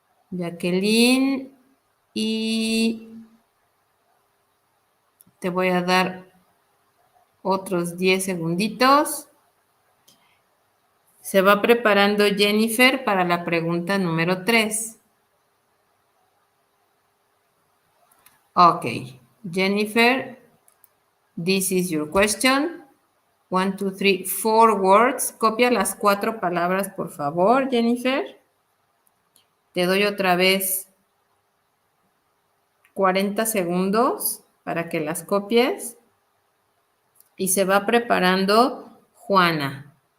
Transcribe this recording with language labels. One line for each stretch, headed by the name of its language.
Spanish: Jacqueline, y te voy a dar otros 10 segunditos. Se va preparando Jennifer para la pregunta número 3.
English: Ok, Jennifer, this is your question. 1, 2, 3, 4 words.
Spanish: Copia las 4 palabras, por favor, Jennifer. Te doy otra vez 40 segundos para que las copies. Y se va preparando Juana.